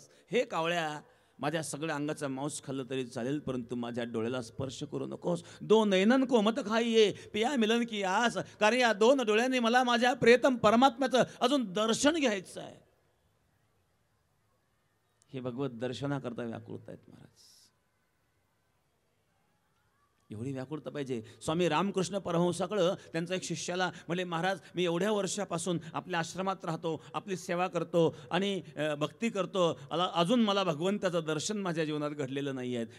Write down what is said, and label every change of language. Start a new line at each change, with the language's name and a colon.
Marathi: हे कावळ्या, माझ्या सगळ्या अंगाचा मांस खाल्लं तरी चालेल, परंतु माझ्या डोळ्याला स्पर्श करू नकोस.
Hindi: दो नैनन को मत खाइए पिया मिलन कियास.
Marathi: कारण या दोन डोळ्यांनी मला माझ्या प्रियतम परमात्म्याचं अजून दर्शन घ्यायचं आहे. हे भगवत दर्शनाकरता व्याकुळता आहेत महाराज. एवढी व्याकुळता पाहिजे. स्वामी रामकृष्ण परमहंसाकडं त्यांचा एक शिष्याला म्हणले, महाराज मी एवढ्या वर्षापासून आपल्या आश्रमात राहतो, आपली सेवा करतो आणि भक्ती करतो, अजून मला भगवंताचं दर्शन माझ्या जीवनात घडलेलं नाही आहे.